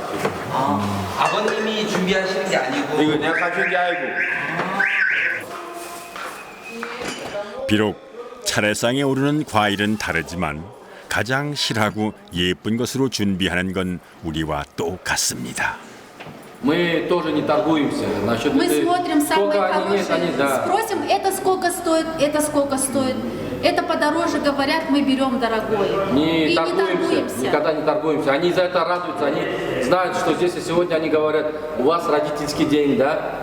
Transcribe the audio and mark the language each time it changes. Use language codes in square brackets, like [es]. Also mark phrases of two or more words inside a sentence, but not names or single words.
[ko] 아버님이 준비하시는 게 아니고 이거 내가 가진 게 아니고. 비록 차례상에 오르는 과일은 다르지만 가장 실하고 예쁜 것으로 준비하는 건 우리와 똑같습니다. [ru] Мы тоже не торгуемся насчет Мы этой- смотрим самые сколько они, нет, хорошие, они, да. спросим, это сколько стоит, это сколько стоит. Это подороже говорят, мы берем дорогое. Не И торгуемся, не торгуемся. никогда не торгуемся. Они за это радуются, они знают, что здесь и сегодня они говорят, у вас родительский день, да?